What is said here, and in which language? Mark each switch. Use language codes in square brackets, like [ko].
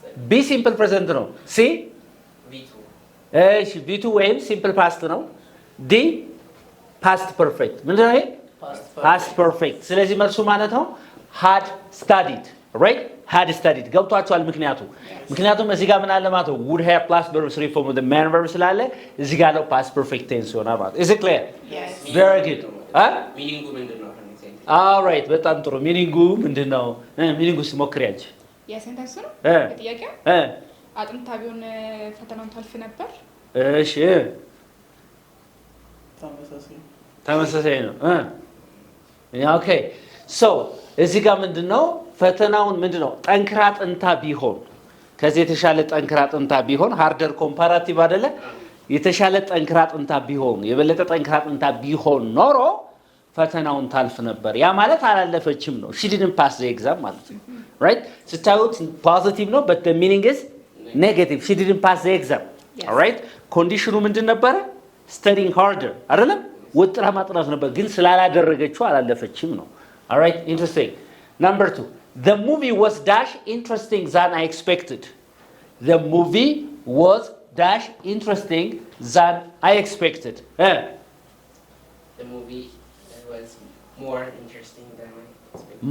[am] ቢ simple present ነው ሲ v2 እሺ v2 ወይም simple past ነው ዲ past perfect ምንድነው ይሄ past perfect ስለዚህ መልሱ ማለት ነው had studied right had studied ገብቷቸዋል ምክንያቱም እዚህ ጋር ምን አለ ማለት ነው [en] would have plus verb 3 form of the main verb [am] ስላለ እዚህ ጋር ነው past perfect tense ይሆናል ማለት [en] is it clear yes very good meaning [am] ምንድነው all right በጣም ጥሩ meaning ምንድነው meaning ሲሞክሪያች የሴንተንስ ነው ጥያቄው አጥንታ ቢሆን ፈተናውን ታልፍ ነበር እሺ ተመሳሳይ ነው [en] okay so [am] እዚህ ጋር ምንድነው ፈተናውን ምንድነው ጠንክራ ጥንታ ቢሆን ከዚህ የተሻለ ጠንክራ ጥንታ ቢሆን ሃርደር ኮምፓራቲቭ አይደለ የተሻለ ጠንክራ ጥንታ ቢሆን የበለጠ ጠንክራ ጥንታ ቢሆን ኖሮ ፈተናውን ታልፍ ነበር ያ ማለት አላለፈችም ነው [en] she didn't pass the exam ማለት ነው right [am] ስታዩት ፖዚቲቭ ነው [en] but the meaning is negative she didn't pass the exam all right [am] ኮንዲሽኑ ምንድን ነበር [en] studying harder [am] አይደለም ወጥራ ማጥናት ነበር ግን ስላላደረገችው አላለፈችም ነው [en] all right interesting number 2 the movie was dash interesting than I expected the movie was dash interesting than I expected the movie was more interesting than I expected